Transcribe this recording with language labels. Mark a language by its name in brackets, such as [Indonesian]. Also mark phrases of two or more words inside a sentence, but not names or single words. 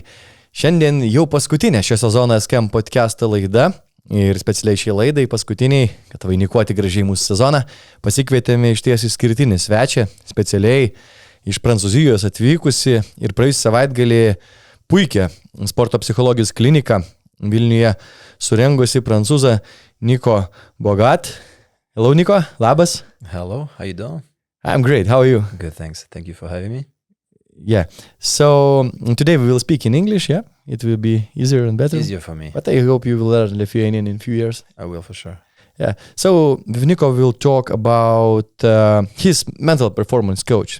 [Lithuanian] Šiandien jau paskutinė šio sezono SKM podcast'o laida ir specialiai šiai laidai paskutiniai, kad vainikuoti gražiai mūsų sezoną, pasikvietėme iš ties išskirtinį svečią, specialiai iš Prancūzijos atvykusi ir praėjusį savaitgalį puikią sporto psichologijos kliniką Vilniuje surengusi prancūzą Nico Bourgade. [English] Hello, Nico. Labas. Hello, how you doing? I'm great. How are you? Good, thanks. Thank you for having me. Yeah. So today we will speak in English, yeah? It will be easier and better. Easier for me. But I hope you will learn Lithuanian in a few years. I will for sure. Yeah. So with Nico we'll talk about his mental performance coach.